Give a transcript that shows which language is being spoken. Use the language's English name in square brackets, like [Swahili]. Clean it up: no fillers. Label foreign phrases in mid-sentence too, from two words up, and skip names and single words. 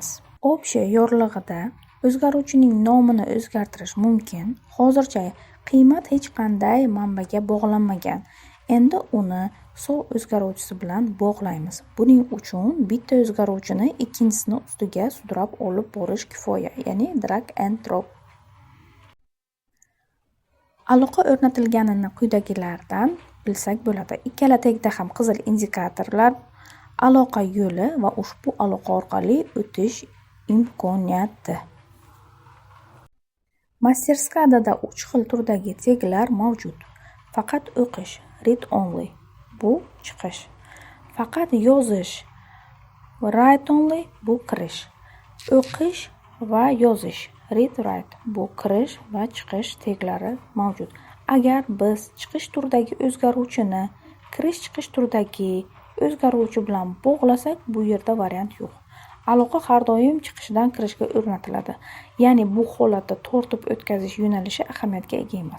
[Uzbek] Общий yorlig'ida o'zgaruvchining nomini o'zgartirish mumkin. Hozircha qiymat hech qanday manbaga bog'lanmagan. Endi uni sol o'zgaruvchisi bilan bog'laymiz. Buning uchun bitta o'zgaruvchini ikkinchisini ustiga sudrab olib borish kifoya, ya'ni [English] drag and drop. [Uzbek] Aloqa o'rnatilganini quyidagilardan bilsak bo'ladi. Ikkala tegda ham qizil indikatorlar, aloqa yo'li va ushbu aloqa orqali o'tish imkoniyati. Masterskadada 3 xil turdagi teglar mavjud. Faqat o'qish, [English] read only, [Uzbek] bu chiqish. Faqat yozish, [English] write only, [Uzbek] bu kirish. O'qish va yozish, [English] read write, [Uzbek] bu kirish va chiqish teglari mavjud. Agar biz chiqish turdagi o'zgaruvchini kirish-chiqish turdagi o'zgaruvchi bilan bog'lasak, bu yerda variant yo'q. Aloqa har doim chiqishdan kirishga o'rnatiladi. Ya'ni bu holatda tortib o'tkazish yo'nalishi ahamiyatga ega emas.